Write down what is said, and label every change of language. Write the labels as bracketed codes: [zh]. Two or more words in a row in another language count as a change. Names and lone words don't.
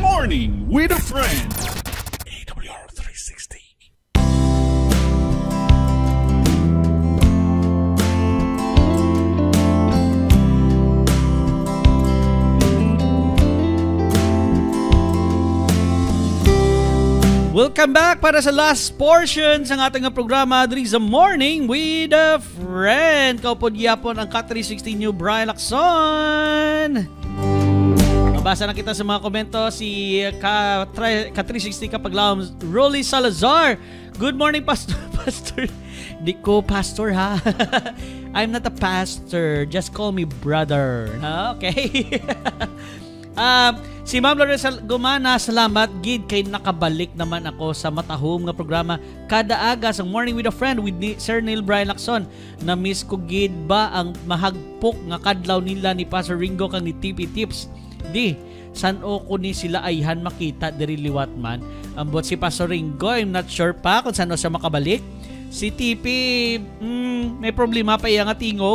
[hil] Morning with a Friend. AWR 360. [en] Welcome back [hil] para sa [en] last portion [hil] sa ating programa diri sa Morning with a Friend. Kaupod gyapon ang Ka360 New Brian Lacson. Mabasa na kita sa mga komento. Si Ka360 Kapaglaom Rolly Salazar. [en] Good morning, [hil] Pastor. Di ko pastor, ha? [en] I'm not a pastor. Just call me brother. Okay. [hil] Si Ma'am Lorena Gumana, salamat gid kay nakabalik naman ako sa matahom nga programa kada aga sa Morning with a Friend with Sir Neil Brian Lacson. Na-miss ko gid ba ang mahagpok nga kadlaw nila ni Pastor Ringo kang ni TP Tips. Di, san o ko ni sila ayhan makita diri liwat man. Ambot si Pastor Ringo, [en] I'm not sure [hil] pa kung saan siya makabalik. Si TP, may problema pa iya nga tingog.